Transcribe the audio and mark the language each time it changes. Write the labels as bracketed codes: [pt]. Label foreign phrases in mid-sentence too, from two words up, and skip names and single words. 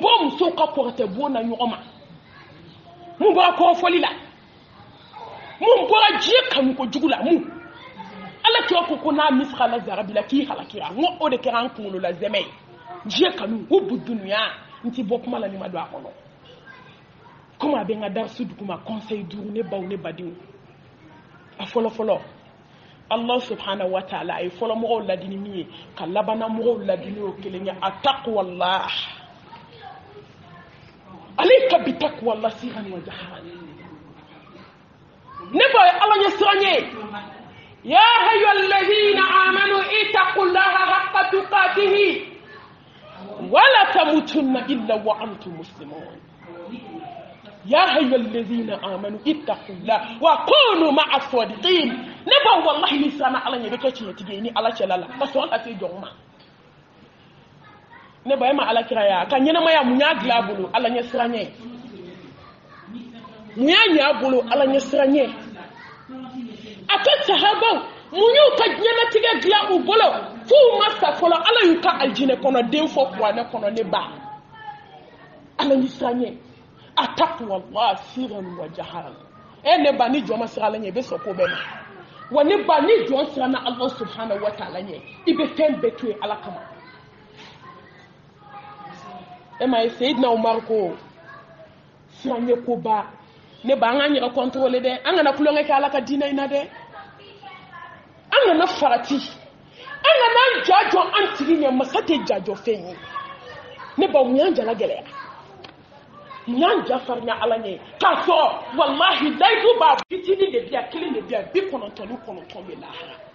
[bm] bɔra musow ka kɔrɔtɛ bon na ɲɔgɔn ma mun bɔra kɔrɔfɔli la mun bɔra diɲɛ kanu kojugu la mun ala kira ko n'a misqala zarabi la k'i halakira n ko o de kɛra an kunkolo la zɛmɛ ye diɲɛ kanu o bu dunuya n ti bɔ kuma la ni ma don a kɔnɔ komi a bɛ n ka darisu duguma conseil 5 ne baw ne badenw a fɔlɔfɔlɔ [ar] الله سبحانه وتعالى [bm] a ye fɔlɔmɔgɔw ladini min ye ka labanamɔgɔw ladini o kelen ye a taqwallah [ar] عليك بتقوى الله [bm] siran wa jaharan ne ba ye ala ɲɛ siran ye [ar] يا أيها الذين آمنوا اتقوا الله حق تقاته ولا تموتن إلا وأنتم مسلمون يا أيها الذين آمنوا اتقوا الله وكونوا مع الصادقين [bm] ne ba wallahi ni sana ala ɲɛ bɛ kɛ tiɲɛ tigi ye ni ala cɛla la ka sɔrɔ ala se jɔn ma ne ba e ma ala kira ya ka ɲɛnamaya mun y'a dilan a bolo ala ɲɛ siran ye mun y'a ɲɛ a bolo ala ɲɛ siran ye a ka sahabaw mun y'u ka ɲɛnatigɛ dilan u bolo f'u ma sa fɔlɔ ala y'u ka aljinɛ kɔnɔ den fɔ kuranɛ kɔnɔ ne ba ala ɲɛ siran ye a taqwallah siran wa jaharan ne ba ni jɔn ma siran ala ɲɛ i bɛ sɔn ko bɛɛ ma wa ne ba ni jɔn siran na [ar] الله سبحانه وتعالى [bm] ɲɛ i bɛ fɛn bɛɛ to ye ala kama ma ye Seydina Umar ko siran ye ko ba ne ba an k'an yɛrɛ contrôler dɛ an kana kulonkɛ kɛ ala ka diinɛ in na dɛ an kana farati an kana an ja jɔ an tigi ɲɛ masa tɛ ja jɔ fɛn ye ne ba mun y'an jala gɛlɛya mun y'an ja farinya ala ɲɛ k'a sɔrɔ wallahi layidu b'a fitinin de bi yan kelen de bi yan 99 bɛ lahara